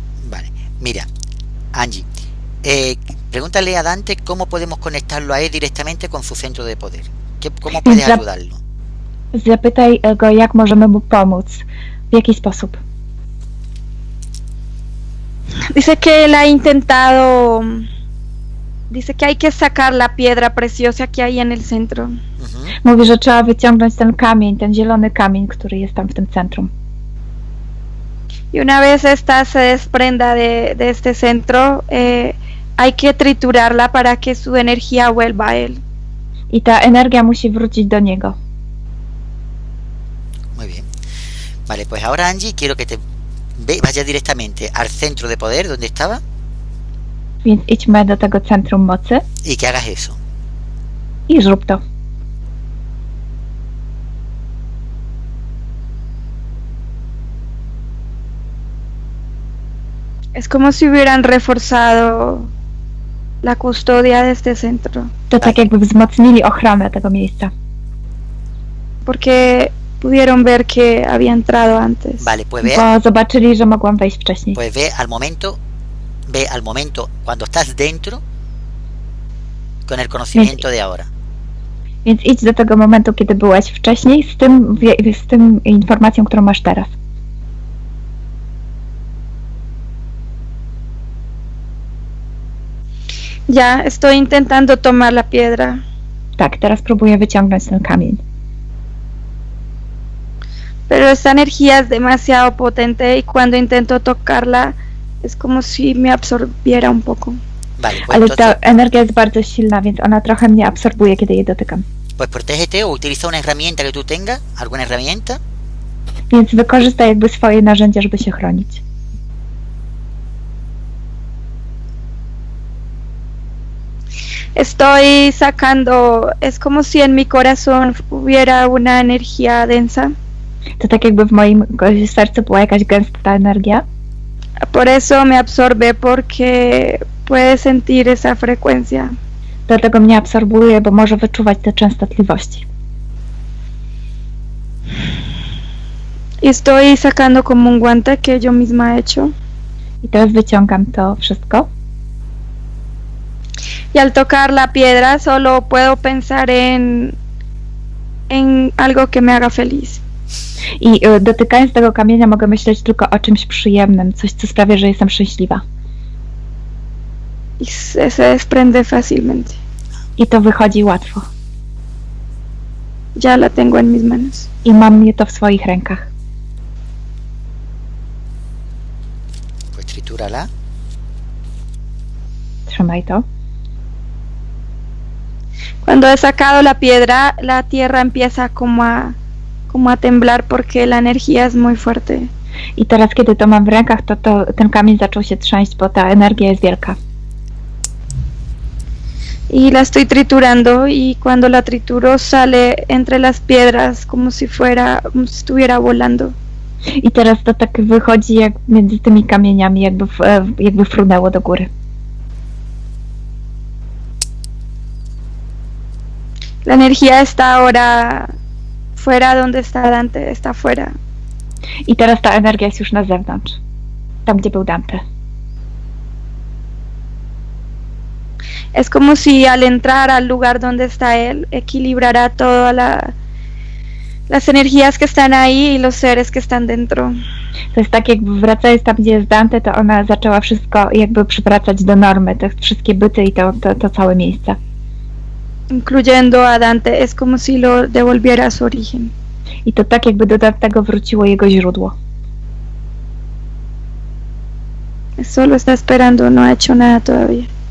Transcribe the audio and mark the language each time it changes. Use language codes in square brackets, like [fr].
[es] Vale, mira, Angie, pregúntale a Dante cómo podemos conectarlo a él directamente con su centro de poder. ¿Cómo puedes ayudarlo? [pl] Zapytaj go, jak możemy mu pomóc. W jaki sposób? [es] Dice que él ha intentado. Dice que hay que sacar la piedra preciosa que hay en el centro. [pl] Mówi, że trzeba wyciągnąć ten kamień, ten zielony kamień, który jest tam w tym centrum. [es] Y una vez esta se desprenda de este centro, hay que triturarla para que su energía vuelva a él. [pl] I ta energia musi wrócić do niego. [es] Muy bien. Vale, pues ahora Angie, quiero que te vayas directamente al centro de poder donde estaba. [pl] Więc idźmy do tego centrum mocy. [es] Y que hagas eso. [pl] I zrób to. [es] Es como si hubieran reforzado la custodia de este centro. [pl] To tak jakby wzmocnili ochronę tego miejsca. [es] Porque pudieron ver que había entrado antes. Vale, pues ve, [pl] Bo zobaczyli, że mogłam wejść wcześniej. [es] pues ve al momento cuando estás dentro con el conocimiento de ahora. [pl] Więc idź do tego momentu, kiedy byłeś wcześniej, z tym informacją, którą masz teraz. [es] Ya estoy intentando tomar la piedra. [pl] Tak, teraz próbuję wyciągnąć ten kamień. [es] Pero esta energía es demasiado potente y cuando intento tocarla es como si me absorbiera un poco. Vale, pues [pl] Ale [es] entonces, [pl] ta energia jest bardzo silna, więc ona trochę mnie absorbuje, kiedy jej dotykam. [es] pues protégete o utiliza una herramienta que tú tengas, alguna herramienta, [pl] Więc wykorzystaj jakby swoje narzędzia, żeby się chronić. [es] Estoy sacando, es como si en mi corazón hubiera una energía densa. [pl] To tak jakby w moim sercu była jakaś gęsta energia. [es] Por eso me absorbe porque puede sentir esa frecuencia. [pl] Dlatego mnie absorbuje, bo może wyczuwać te częstotliwości. [es] Y estoy sacando como un guante que yo misma he hecho. [pl] I teraz wyciągam to wszystko. [es] Y al tocar la piedra solo puedo pensar en algo que me haga feliz. [pl] I dotykając tego kamienia mogę myśleć tylko o czymś przyjemnym, coś, co sprawia, że jestem szczęśliwa. [es] Y se desprende fácilmente. [pl] I to wychodzi łatwo. [es] Ya la tengo en mis manos. [pl] I mam je to w swoich rękach. [es] pues tritúrala. [pl] Trzymaj to. [es] Cuando he sacado la piedra, la tierra empieza como a temblar porque la energía es muy fuerte. [pl] I teraz, kiedy to mam w rękach, to ten kamień zaczął się trząść, bo ta energia jest wielka. [es] Y la estoy triturando y cuando la trituro sale entre las piedras como si estuviera volando. [pl] I teraz to tak wychodzi jak między tymi kamieniami, jakby frunęło do góry. [es] La energía está ahora fuera donde está Dante, está fuera. [pl] I teraz ta energia jest już na zewnątrz. Tam, gdzie był Dante. [es] Es como si al entrar al lugar donde está él, equilibrara todas las energías que están ahí y los seres que están dentro. [pl] To jest tak, jakby wracając tam, gdzie jest Dante, to ona zaczęła wszystko jakby przywracać do normy, te wszystkie byty i to całe miejsce. [es] Incluyendo a Dante, es como si lo devolviera a su origen. [pl] I to tak, jakby do Dantego wróciło jego źródło. [es] Solo está esperando, no ha hecho nada todavía.